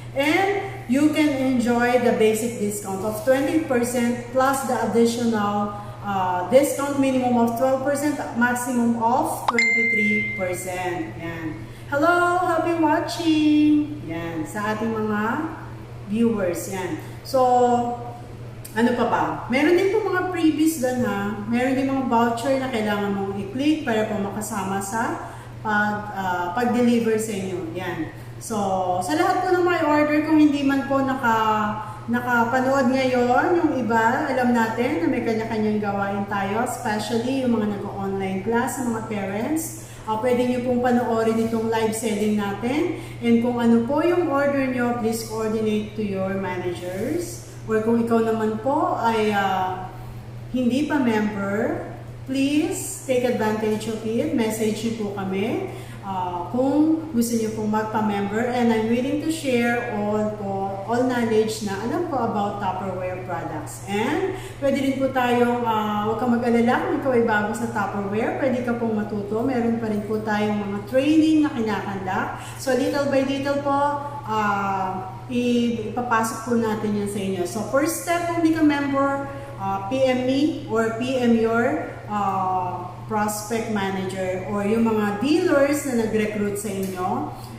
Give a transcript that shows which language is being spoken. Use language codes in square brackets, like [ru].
[en] And you can enjoy the basic discount of 20% plus the additional discount minimum of 12%, maximum of 23%. Yan. Hello, happy watching! [tl] Yan, sa ating mga viewers. Yan. So, ano pa ba? Meron din po mga freebies doon ha. Meron din mga voucher na kailangan mong i-click para po makasama sa pag-deliver sa inyo. Yan. So, sa lahat po ng mga order, kung hindi man po nakapanood ngayon, yung iba, alam natin na may kanya-kanyang gawain tayo, especially yung mga nag-online class, mga parents. Pwede nyo pong panoorin itong live selling natin. And kung ano po yung order nyo, please coordinate to your managers. [en] Or kung ikaw naman po ay hindi pa member, please take advantage of it. [tl] Message nyo po kami. Kung gusto niyo pong magpa-member, and I'm willing to share all knowledge na alam ko about Tupperware products. And pwede rin po tayong, huwag kang mag-alala kung ikaw ay bago sa Tupperware, pwede ka pong matuto. Meron pa rin po tayong mga training na kinakandak. So little by little po, ipapasok po natin yan sa inyo. So first step, kung hindi ka member, [en] PM me or PM your prospect manager [tl] or yung mga dealers na nag-recruit sa inyo.